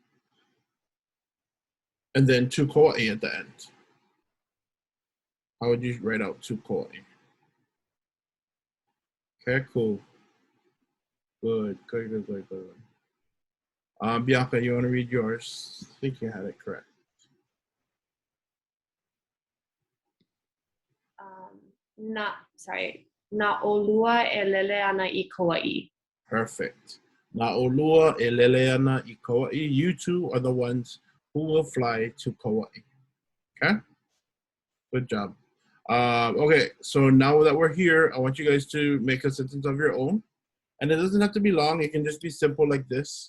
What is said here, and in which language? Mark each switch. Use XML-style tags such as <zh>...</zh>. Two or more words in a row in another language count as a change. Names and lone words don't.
<en>And then</en> <haw>tu koa'i</haw> <en>at the end. How would you write out</en> <haw>tu koa'i?</haw> <en>Okay, cool. Good. Bianca, you want to read yours? I think you had it correct.</en> <haw>Na'olua e lele ana I Kauai.</haw> <en>Perfect.</en> <haw>Na'olua e lele ana I Kauai.</haw> <en>You two are the ones who will fly to Kauai. Okay? Good job. Okay, so now that we're here, I want you guys to make a sentence of your own. And it doesn't have to be long. It can just be simple like this.</en>